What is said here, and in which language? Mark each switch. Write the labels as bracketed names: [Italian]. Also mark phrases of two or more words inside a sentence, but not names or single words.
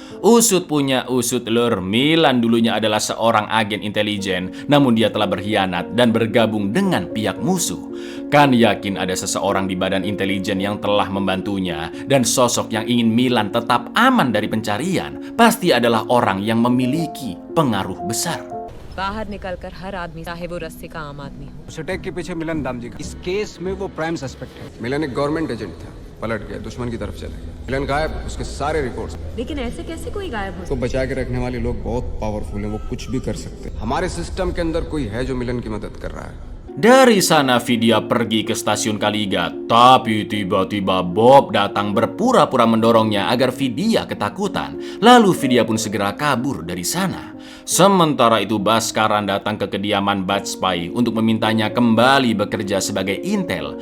[Indonesian] Usut punya usut lur, Milan dulunya adalah seorang agen intelijen, namun dia telah berkhianat dan bergabung dengan pihak musuh. Kan yakin ada seseorang di badan intelijen yang telah membantunya, dan sosok yang ingin Milan tetap aman dari pencarian pasti adalah orang yang memiliki pengaruh besar. [Hindi] बाहर निकलकर हर आदमी चाहे वो रस्ते का आम आदमी हो। उस अटैक के पीछे मिलन दाम जी इस केस में वो [English] prime suspect [Hindi] है। मिलन एक [English] government agent [Hindi] था, पलट गया, दुश्मन की तरफ चला गया। मिलन गायब, उसके सारे रिकॉर्ड्स। लेकिन ऐसे कैसे कोई गायब हो? उसको बचा के रखने वाले लोग बहुत पावरफुल हैं, वो कुछ भी कर सकते हैं। हमारे सिस्टम के अंदर कोई है जो मिलन की मदद कर रहा है। [Indonesian] Dari sana Vidya pergi ke stasiun Kaligat, tapi tiba-tiba Bob datang berpura-pura mendorongnya agar Vidya ketakutan. Lalu Vidya pun segera kabur dari sana. Sementara itu Bhaskaran datang ke kediaman Bajpai untuk memintanya kembali bekerja sebagai intel.